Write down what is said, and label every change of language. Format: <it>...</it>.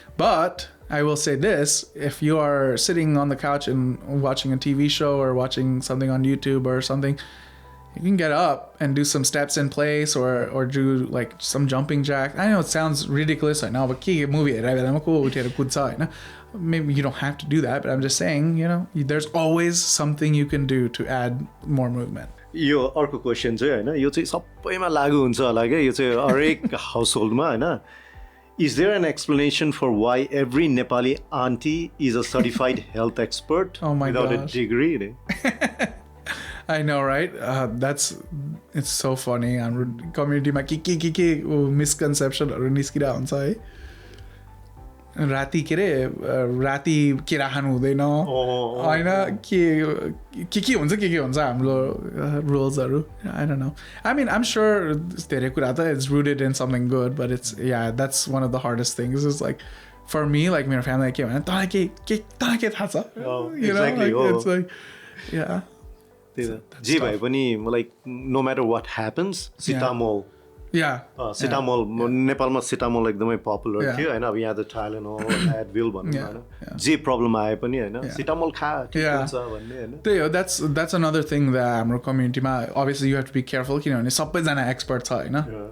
<en>But I will say this, if you are sitting on the couch and watching a TV show or watching something on YouTube or something, you can get up and do some steps in place or do like some jumping jack. I know it sounds ridiculous, I know, but maybe you don't have to do that, but I'm just saying, you know, there's always something you can do to add more movement.</en> <ne>यो अर्को question चाहिँ हैन, यो चाहिँ सबैमा लागु हुन्छ होला के, यो चाहिँ हरेक हाउसहोल्डमा हैन.</ne> <en>Is there an explanation for why every Nepali auntie is a certified health expert without a degree? I know, right? It's so funny.</en> <ne>हाम्रो कम्युनिटीमा के मिसकन्सेप्सनहरु निस्किरा हुन्छ है. राति केरा खानु हुँदैन हैन, के हुन्छ हाम्रो रुल्सहरु.</ne> <en>I don't know. I mean, I'm sure</en> <ne>धेरै कुरा त</ne> <en>it's rooted in something good, but that's one of the hardest things. Is like for me, like</en> <ne>मेरो family के भने तँलाई के थाहा छ?</ne> <en>You know, like, it's like yeah.</en> <ne>जे भए पनि</ne> <en>like no matter what happens, Citamol. Yeah.</en> <ne>Citamol नेपालमा Citamol एकदमै पपुलर थियो हैन. अब यहाँ त Tylenol, Advil भन्नु हैन. जे प्रब्लम आए पनि हैन, Citamol खा ठिक हुन्छ भन्ने हैन. त्यही हो.</ne> <en>That's another thing that</en> <ne>हाम्रो कम्युनिटीमा</ne> <en>obviously you have to be careful</en> <ne>किनभने सबैजना एक्सपर्ट छ हैन.</ne>